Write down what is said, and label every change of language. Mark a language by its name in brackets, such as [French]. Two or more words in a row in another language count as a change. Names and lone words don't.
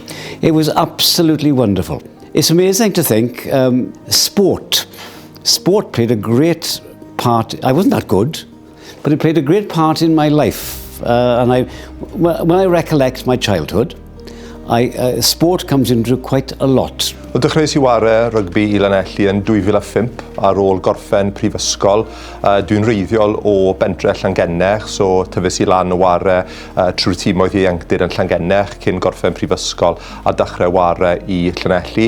[English] It was absolutely wonderful. It's amazing to think sport played a great part. I wasn't that good, but it played a great part in my life. And when I recollect my childhood, sport comes into quite a lot. [Welsh] O dechreuais I ware rygbi I Llanelli yn 2005 ar ôl gorffen prifysgol. Dwi'n reiddiol o bentre Llangennech, so tyfus I lan o ware trwy'r tîmoedd ieuenctid yn Llangennech cyn gorffen prifysgol a dechrau ware I Llanelli.